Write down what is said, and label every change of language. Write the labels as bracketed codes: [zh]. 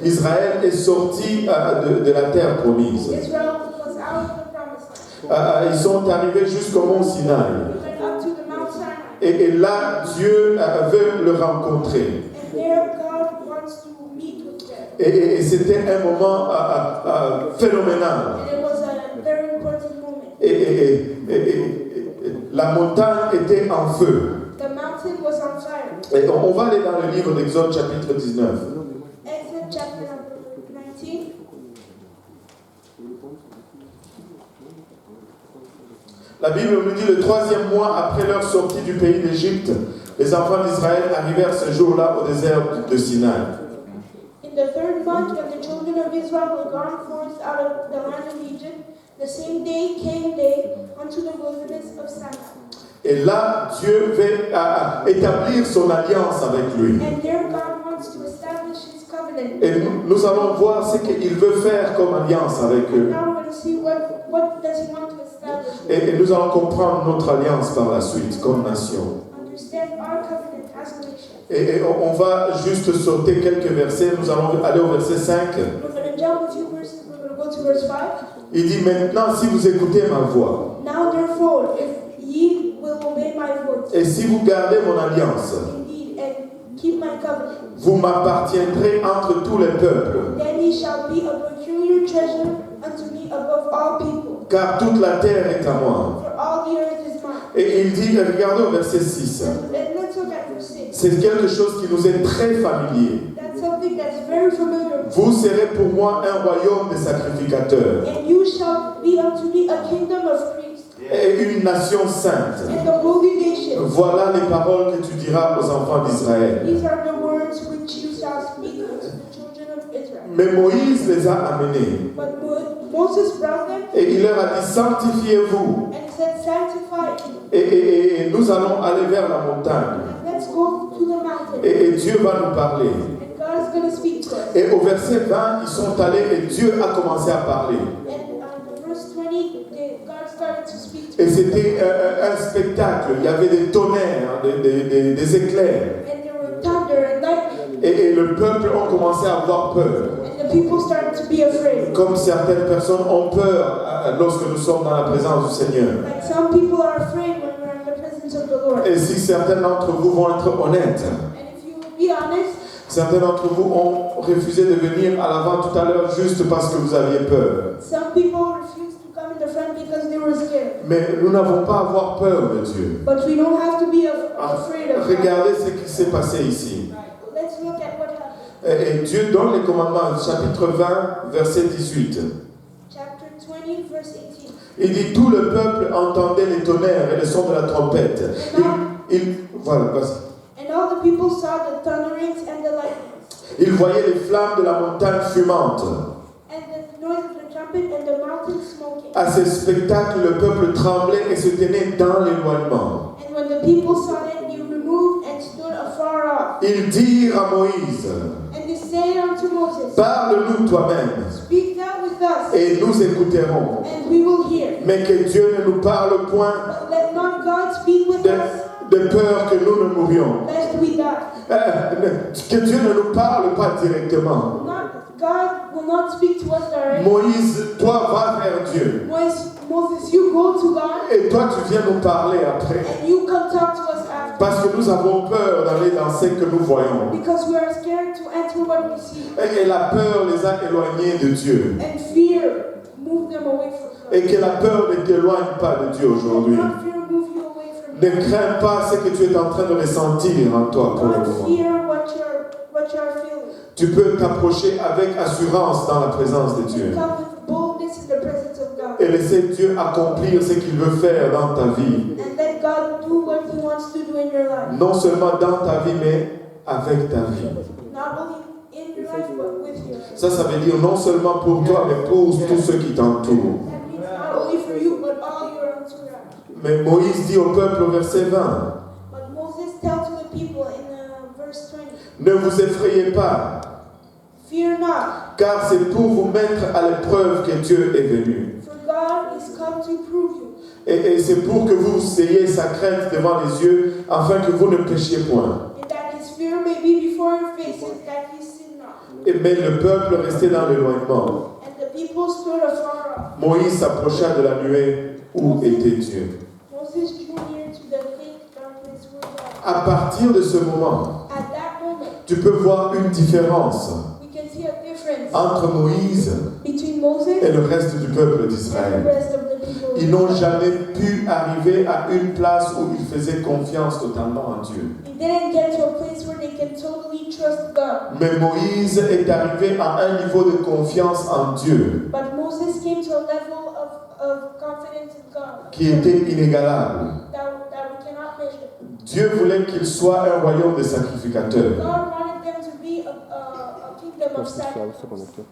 [fr] Israël est sorti de la terre promise. [en] Israel was out of the promised land. [fr] Ils sont arrivés jusqu'au mont Sinaï. [en] They went up to the Mount Sinai. [fr] Et là, Dieu veut le rencontrer. [en] And there God wants to meet with them. [fr] Et c'était un moment phénoménal. [en] And it was a very important moment. [fr] Et la montagne était en feu. [en] The mountain was on fire. [fr] Et on va aller dans le livre d'Exode chapitre 19. [en] Exodus chapter number 19. [fr] La Bible nous dit le 3e mois après leur sortie du pays d'Égypte, les enfants d'Israël arrivèrent ce jour-là au désert de Sinaï. [en] In the 3rd month, when the children of Israel were gone forth out of the land of Egypt, the same day came they unto the wilderness of Sinai. [fr] Et là, Dieu veut établir son alliance avec lui. [en] And there God wants to establish His covenant. [fr] Et nous allons voir ce qu'il veut faire comme alliance avec eux. [en] Now we're going to see what does He want to establish. [fr] Et nous allons comprendre notre alliance par la suite comme nation. [en] Understand our covenant as a nation. [fr] Et on va juste sauter quelques versets. Nous allons aller au verset 5. [en] We're going to jump a few verses. We're going to go to verse 5. [fr] Il dit maintenant, si vous écoutez ma voix, [en] Now therefore, if ye will obey my voice, [fr] et si vous gardez mon alliance, [en] indeed, and keep my covenant, [fr] vous m'appartiendrez entre tous les peuples, [en] then ye shall be a peculiar treasure unto me above all people. [fr] car toute la terre est à moi. [en] For all the earth is mine. [fr] Et il dit, regardez au verset 6, [en] And let's look at verse 6. [fr] c'est quelque chose qui nous est très familier. [en] That's something that's very familiar. [fr] Vous serez pour moi un royaume de sacrificateurs [en] And you shall be unto me a kingdom of priests, [fr] et une nation sainte. [en] and a holy nation. [fr] Voilà les paroles que tu diras aux enfants d'Israël. [en] These are the words which you shall speak unto the children of Israel. [fr] Mais Moïse les a amenés [en] But Moses brought them, [fr] et il leur a dit, sanctifiez-vous. [en] and he said, sanctify you. [fr] Et nous allons aller vers la montagne. [en] And let's go to the mountain. [fr] Et Dieu va nous parler. [en] And God is going to speak to us. [fr] Et au verset 20, ils sont allés et Dieu a commencé à parler. [en] And verse 20, God started to speak to [fr] Et [en] us. [fr] c'était un spectacle. Il y avait des tonnerres, des éclairs. [en] And there were thunder and lightning. [fr] Et le peuple a commencé à avoir peur. [en] And the people started to be afraid. [fr] Comme certaines personnes ont peur lorsque nous sommes dans la présence du Seigneur. [en] Like some people are afraid when we're in the presence of the Lord. [fr] Et si certains d'entre vous vont être honnêtes, [en] And if you will be honest, [fr] certains d'entre vous ont refusé de venir à l'avant tout à l'heure juste parce que vous aviez peur. [en] some people refuse to come in the front because they were scared. [fr] Mais nous n'avons pas à avoir peur de Dieu. [en] But we don't have to be afraid of God. [fr] Regardez ce qui s'est passé ici. [en] Let's look at what happened. [fr] Et Dieu donne les commandements, chapitre 20, verset 18. [en] Chapter 20, verse 18. [fr] Il dit, tout le peuple entendait les tonnerres et le son de la trompette. Voilà, vas-y. [en] And all the people saw the thunderings and the lightnings, [fr] Ils voyaient les flammes de la montagne fumante. [en] and the noise of the trumpet and the mountain smoking. [fr] À ce spectacle, le peuple tremblait et se tenait dans l'éloignement. [en] And when the people saw it, they removed and stood afar off. [fr] Ils dirent à Moïse, [en] And they said unto Moses, [fr] parle-nous toi-même [en] speak thou with us, [fr] et nous écouterons. [en] and we will hear. [fr] Mais que Dieu ne nous parle point [en] But let not God speak with us, [fr] de peur que nous ne mourions. [en] lest we die. [fr] Que Dieu ne nous parle pas directement. [en] God will not speak to us directly. [fr] Moïse, toi va vers Dieu. [en] Moses, you go to God, [fr] Et toi tu viens nous parler après. [en] and you come talk to us after. [fr] Parce que nous avons peur d'aller dans ce que nous voyons. [en] Because we are scared to enter what we see. [fr] Et la peur les a éloignés de Dieu. [en] And fear moved them away from God. [fr] Et que la peur ne t'éloigne pas de Dieu aujourd'hui. [en] Not fear move you away from [fr] Ne crains pas ce que tu es en train de ressentir en toi pour le [en] Don't [fr] moment. [en] fear what you are feeling. [fr] Tu peux t'approcher avec assurance dans la présence de [en] You [fr] Dieu [en] come with boldness in the presence of God. [fr] et laisser Dieu accomplir ce qu'il veut faire dans ta vie. [en] And let God do what He wants to do in your life. [fr] Non seulement dans ta vie, mais avec ta vie. [en] Not only in your life, but with your life. [fr] Ça veut dire non seulement pour toi, mais pour tous ceux qui t'entourent. [en] That means not only for you, but all your entourage. [fr] Mais Moïse dit au peuple au verset 20, [en] But Moses tells to the people in verse 20, [fr] ne vous effrayez pas, [en] fear not, [fr] car c'est pour vous mettre à l'épreuve que Dieu est venu. [en] for God is come to prove you. [fr] Et c'est pour que vous ayez sa crainte devant les yeux, afin que vous ne péchiez point. [en] And that His fear may be before your faces, that ye sin not. [fr] Mais le peuple restait dans l'éloignement. [en] And the people stood afar off. [fr] Moïse s'approcha de la nuée où était Dieu. [en] Moses drew near to the thick darkness where God. [fr] À partir de ce moment, [en] At that moment, [fr] tu peux voir une différence [en] we can see a difference [fr] entre Moïse [en] between Moses [fr] et le reste du peuple [en] and the [fr] d'Israël. [en] rest of the people. [fr] Ils n'ont jamais pu arriver à une place où ils faisaient confiance totalement en Dieu. [en] They didn't get to a place where they can totally trust God. [fr] Mais Moïse est arrivé à un niveau de confiance en Dieu [en] But Moses came to a level of confidence in God [fr] qui était inégalable. [en] that we cannot measure. [fr] Dieu voulait qu'il soit un royaume de sacrificateurs, [en] God wanted them to be a kingdom of sacrifice.